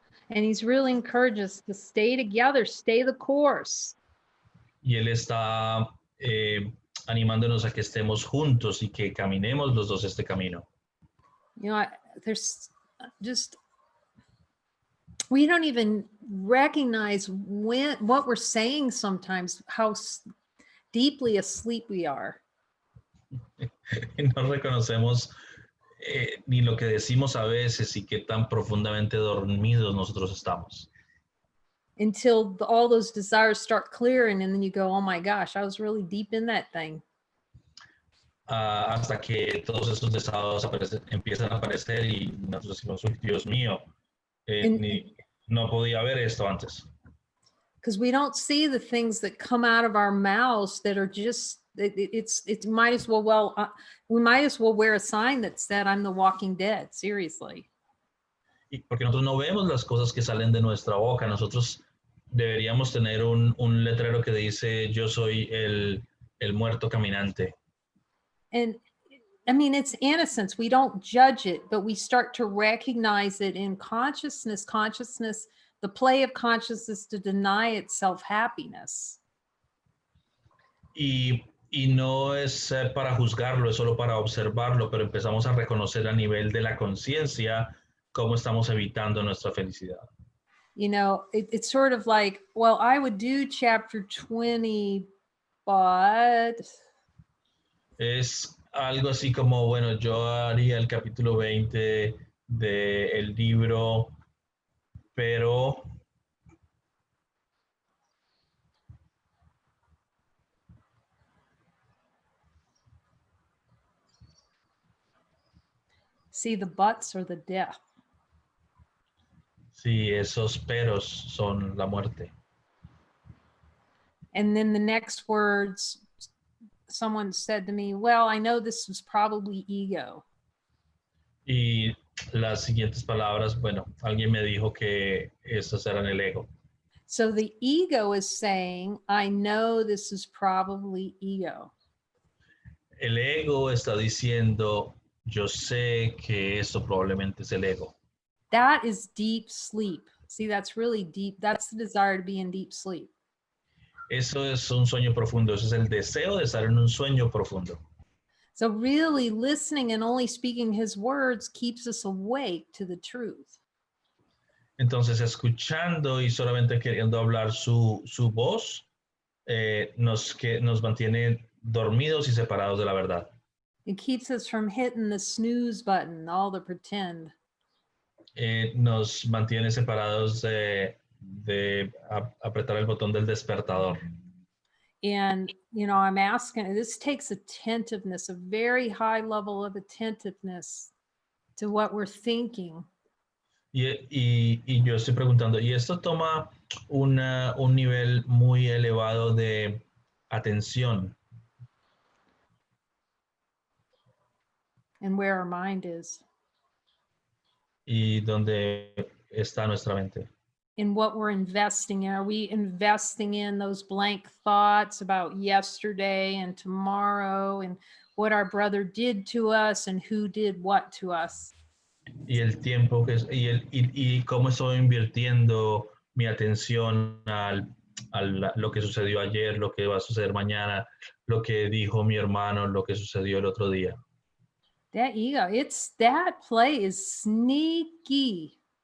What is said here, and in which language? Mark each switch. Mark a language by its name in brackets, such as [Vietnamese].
[English] And he's really encouraged us to stay together, stay the course. [Spanish] Y él está animándonos a que estemos juntos y que caminemos los dos este camino. [English] You know, there's just, we don't even recognize what we're saying sometimes, how deeply asleep we are. [Spanish] Y no reconocemos ni lo que decimos a veces y qué tan profundamente dormidos nosotros estamos. [English] Until all those desires start clearing, and then you go, oh my gosh, I was really deep in that thing. [Spanish] Hasta que todos esos deseos empiezan a aparecer y nosotros decimos, uy, Dios mío, no podía ver esto antes. [English] Because we don't see the things that come out of our mouths that are just, it's might as well, we might as well wear a sign that said, I'm the walking dead, seriously. [Spanish] Y porque nosotros no vemos las cosas que salen de nuestra boca, nosotros deberíamos tener un letrero que dice, yo soy el muerto caminante. [English] And I mean, it's innocence. We don't judge it, but we start to recognize it in consciousness, the play of consciousness to deny itself happiness. [Spanish] Y no es para juzgarlo, es solo para observarlo, pero empezamos a reconocer a nivel de la conciencia cómo estamos evitando nuestra felicidad. [English] You know, it's sort of like, well, I would do chapter 20, but... [Spanish] Es algo así como, bueno, yo haría el capítulo 20 del libro, pero... [English] See, the buts are the death. [Spanish] Sí, esos peros son la muerte. [English] And then the next words, someone said to me, well, I know this was probably ego. [Spanish] Y las siguientes palabras, bueno, alguien me dijo que estos eran el ego. [English] So the ego is saying, I know this is probably ego. [Spanish] El ego está diciendo, yo sé que esto probablemente es el ego. [English] That is deep sleep. See, that's really deep. That's the desire to be in deep sleep. [Spanish] Eso es un sueño profundo, eso es el deseo de estar en un sueño profundo. [English] So really listening and only speaking his words keeps us awake to the truth. [Spanish] Entonces, escuchando y solamente queriendo hablar su voz, nos mantiene dormidos y separados de la verdad. [English] It keeps us from hitting the snooze button, all the pretend. [Spanish] Nos mantiene separados de apretar el botón del despertador. [English] And, I'm asking, this takes attentiveness, a very high level of attentiveness to what we're thinking. [Spanish] Y yo estoy preguntando, ¿y esto toma un nivel muy elevado de atención? [English] And where our mind is. [Spanish] ¿Y dónde está nuestra mente? [English] In what we're investing in. Are we investing in those blank thoughts about yesterday and tomorrow and what our brother did to us and who did what to us? [Spanish] Y el tiempo y cómo estoy invirtiendo mi atención lo que sucedió ayer, lo que va a suceder mañana, lo que dijo mi hermano, lo que sucedió el otro día. [English] That ego, that play is sneaky.